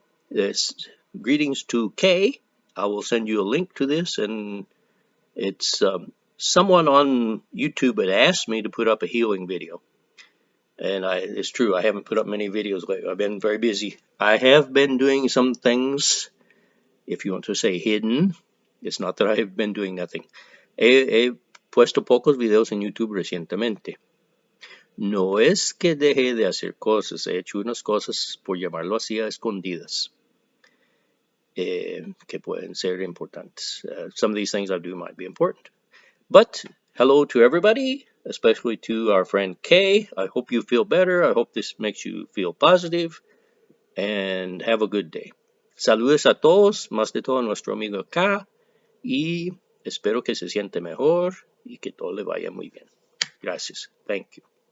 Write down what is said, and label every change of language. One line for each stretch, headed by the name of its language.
English: This greetings to Kay. I will send you a link to this, and it's someone on YouTube had asked me to put up a healing video. And it's true, I haven't put up many videos lately. I've been very busy. I have been doing some things, if you want to say hidden. It's not that I've been doing nothing.
Spanish: He puesto pocos videos en YouTube recientemente. No es que deje de hacer cosas, he hecho unas cosas, por llamarlo así, a escondidas, que pueden ser importantes.
English: Some of these things I do might be important. But hello to everybody, especially to our friend Kay. I hope you feel better. I hope this makes you feel positive. And have a good day.
Spanish: Saludos a todos, más de todo a nuestro amigo acá. Y espero que se siente mejor y que todo le vaya muy bien. Gracias.
English: Thank you.